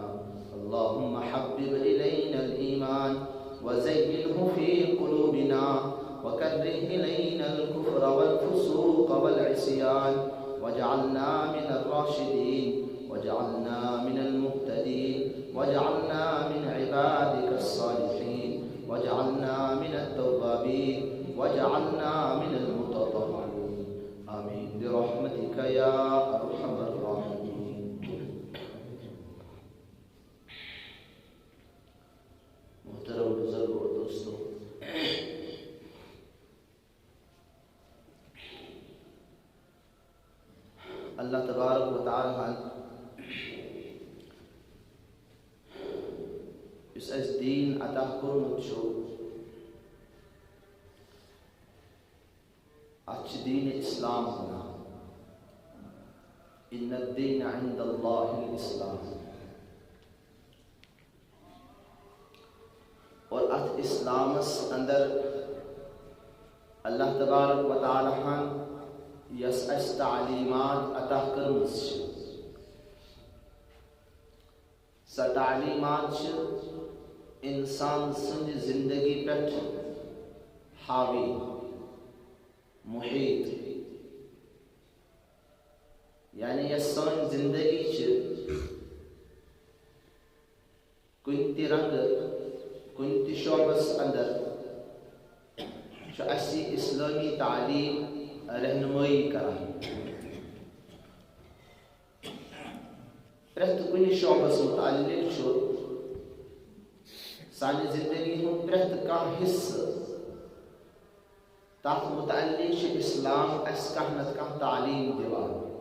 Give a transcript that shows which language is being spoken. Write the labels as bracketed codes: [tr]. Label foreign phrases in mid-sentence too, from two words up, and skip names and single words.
[ar] اللهم حبب إلينا الإيمان وزينه في قلوبنا وكره إلينا الكفر والفسوق والعصيان واجعلنا من الراشدين واجعلنا من المهتدين واجعلنا من عبادك الصالحين واجعلنا من التوابين واجعلنا من المتطهرين. آمين برحمتك يا أرحم الراحمين. [ur] محترم بزرگ اور دوستوں، [ks] اللہ تبارک و تعالی یُس اَسہِ دیٖن عطا کوٚرمُت چھُ، اَتھ چھِ دیٖنِ اِسلام وَنان. [ar] اِنَّ الدِّینَ عِنْدَ اللہِ الْإِسلام. [ks] اور اتھ اسلامس اندر اللہ تبارک و تعالی ہن یس اس تعلیمات عطا کرمژ چھ، سا تعلیمات چھ انسان سند زندگی پٮ۪ٹھ حاوی محیط، یعنی یس سٲنۍ زندگی چھ کُنہِ تہِ رنگہٕ کُنہِ تہِ شعبس اندر چھُ اَسہِ اسلٲمی تعلیٖم رہنمٲیی کران. پرٛٮ۪تھ کُنہِ شعبس متعلق چھُ سانہِ زندگی ہُنٛد پرٛٮ۪تھ کانٛہہ حصہٕ، تتھ متعلق چھُ اسلام اَسہِ کانٛہہ نتہٕ کانٛہہ تعلیٖم دِوان.